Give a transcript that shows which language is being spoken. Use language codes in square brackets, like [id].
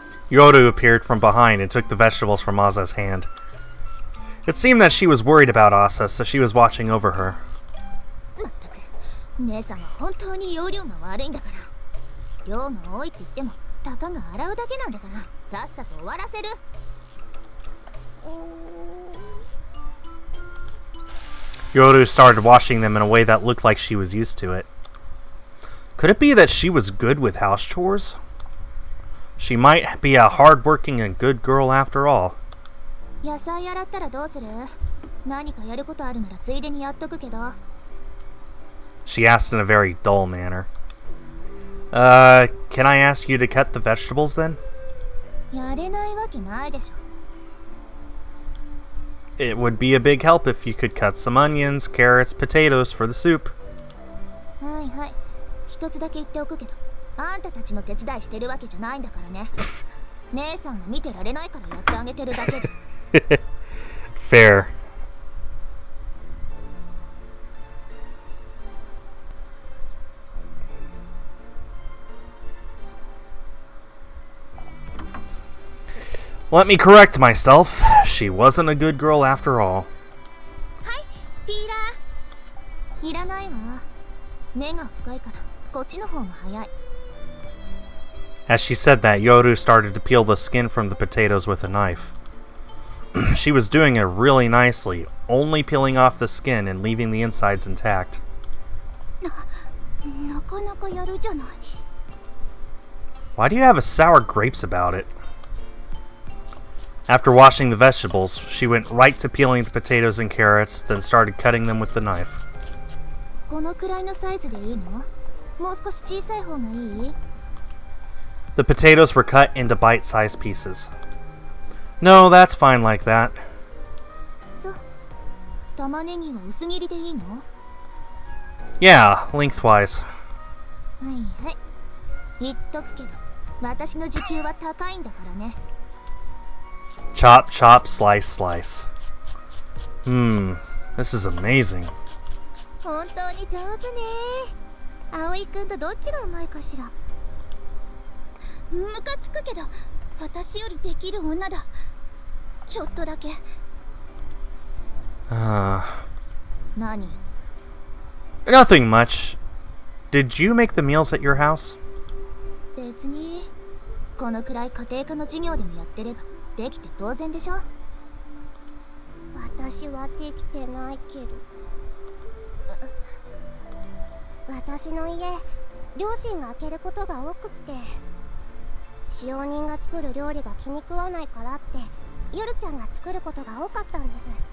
[en] Yoru appeared from behind and took the vegetables from Asa's hand. It seemed that she was worried about Asa, so she was watching over her. [ja] まったく姉さんは本当に容量が悪いんだから。量が多いって言ってもたかが洗うだけなんだからさっさと終わらせる。 [en] Yoru started washing them in a way that looked like she was used to it. Could it be that she was good with house chores? She might be a hard-working and good girl after all. [ja] 野菜洗ったらどうする？何かやることあるならついでにやっとくけど。 [en] She asked in a very dull manner. Can I ask you to cut the vegetables then? [ja] やれないわけないでしょ。 [en] It would be a big help if you could cut some onions, carrots, potatoes for the soup. [ja] はいはい。一つだけ言っておくけど、あんたたちの手伝いしてるわけじゃないんだからね。姉さんが見てられないからやってあげてるだけで。 [en] Fair. Let me correct myself. She wasn't a good girl after all. [ja] はい、ピーラー。いらないわ。目が深いからこっちの方が早い。 [en] As she said that, Yoru started to peel the skin from the potatoes with a knife. She was doing it really nicely, only peeling off the skin and leaving the insides intact. [ja] なかなかやるじゃない。 [en] Why do you have a sour grapes about it? After washing the vegetables, she went right to peeling the potatoes and carrots, then started cutting them with the knife. [ja] このくらいのサイズでいいの？もう少し小さい方がいい？ [en] The potatoes were cut into bite-sized pieces. No, that's fine like that. [ja] そう。玉ねぎは薄切りでいいの？ [en] Yeah, lengthwise. [ja] はいはい。言っとくけど、私の時給は高いんだからね。 [en] Chop, chop, slice, slice. This is amazing. [ja] 本当に上手ね。葵くんとどっちがうまいかしら。ムカつくけど、私よりできる女だ。ちょっとだけ。何？ [en] Nothing much. Did you make the meals at your house? [ja] 別に、このくらい家庭科の授業でもやってればできて当然でしょ。私はできてないけど。私の家、両親が開けることが多くって、使用人が作る料理が気に食わないからってヨルちゃんが作ることが多かったんです。